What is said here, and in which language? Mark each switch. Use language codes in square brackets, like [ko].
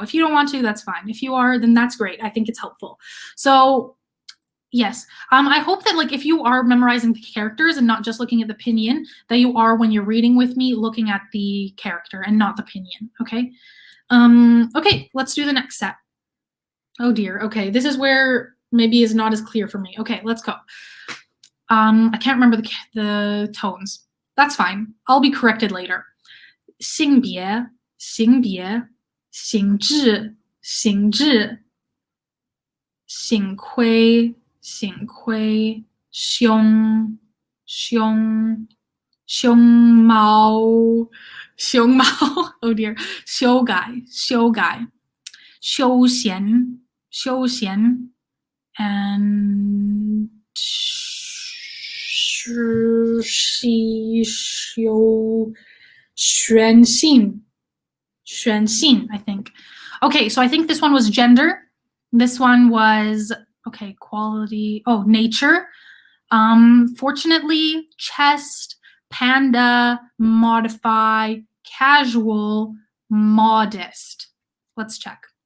[en] If you don't want to, that's fine. If you are, then that's great. I think it's helpful. So yes, I hope that like if you are memorizing the characters and not just looking at the pinyin, that you are when you're reading with me looking at the character and not the pinyin, okay? Okay, let's do the next set. Oh dear, okay, this is where maybe is not as clear for me. Okay, let's go. I can't remember the tones. That's fine. I'll be corrected later. [zh] 性别, 性别, 性质, 性质, 幸亏, 幸亏, 胸, 胸, 胸毛, 胸毛, [en] oh dear, [zh] 修改, 修改, 休闲, 休闲, and 实习修选性, 选性, [en] I think. Okay, so I think this one was gender. This one was, okay, quality, nature. Fortunately, chest, panda, modify, casual, modest. Let's check.